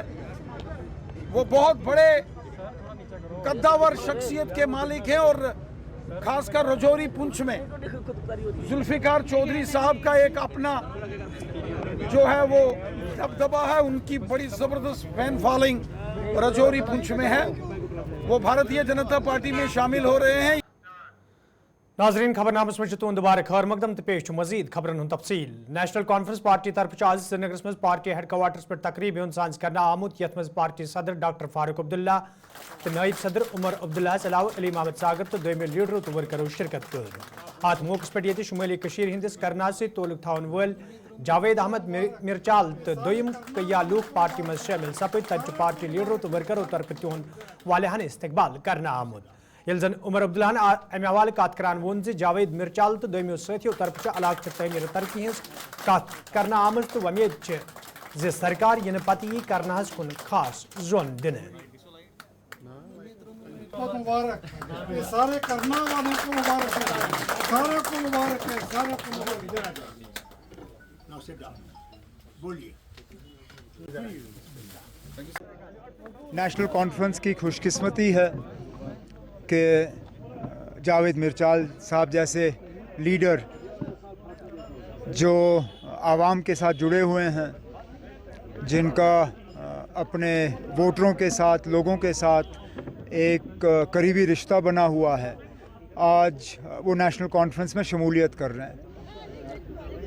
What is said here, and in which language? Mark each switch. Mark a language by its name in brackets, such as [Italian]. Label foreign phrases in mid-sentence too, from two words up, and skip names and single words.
[Urdu] وہ بہت بڑے قدآور شخصیت کے مالک ہیں اور خاص کر راجوری پونچھ میں ذوالفقار چودھری صاحب کا ایک اپنا جو ہے وہ دبدبہ ہے، ان کی بڑی زبردست [English] fan following [Urdu] راجوری پونچھ میں ہے، وہ بھارتیہ جنتا پارٹی میں شامل ہو رہے ہیں. [Kashmiri] नाजरीन खबरनामस में तुंद दोबारा खैर मकदम तो पेश मजीद खबरन हुंद तफसील। नेशनल कॉन्फ्रेंस पार्टी तरफ आज श्रीनगर में पार्टी हेडक्वार्टर्स पर तकरीब साज करना आमुद यथ मज पार्टी सदर डॉक्टर फारूक अब्दुल्ला तो नायब सदर उमर अब्दुल्ला अलावा अली मोहम्मद सागर तो दोमे लीडरों तो वर्करों शिरकत कर। अत मौके पर ये शुमाली कशीर हंदिस करना से तोलुक थावन वल जावेद अहमद मिर्चाल तो दोयम कया लूक पार्टी में शामिल सपद तक पार्टी लीडरों तो वर्करों तरफ तिहद वालहान इस्तकबाल करना आमुद। यल जन उमर अब्दुल्लाहन अमे हवाले कत करान वोन जावेद मिर्चाल तो दोमियों साथियों तरफ इलाक तमीर तरक्की हज कत करना आमज तो वमेद जे सरकार इन पत यी करना कुन खास जोन दिन। [Urdu] مبارک یہ سارے کرنا والوں کو مبارک ہے، سارے کو مبارک ہے، سارے کو مبارک ہے. بولیے. نیشنل کانفرنس کی خوش قسمتی ہے کہ جاوید میرچال صاحب جیسے لیڈر جو عوام کے ساتھ جڑے ہوئے ہیں، جن کا اپنے ووٹروں کے ساتھ، لوگوں کے ساتھ ایک قریبی رشتہ بنا ہوا ہے، آج وہ نیشنل کانفرنس میں شمولیت کر رہے ہیں.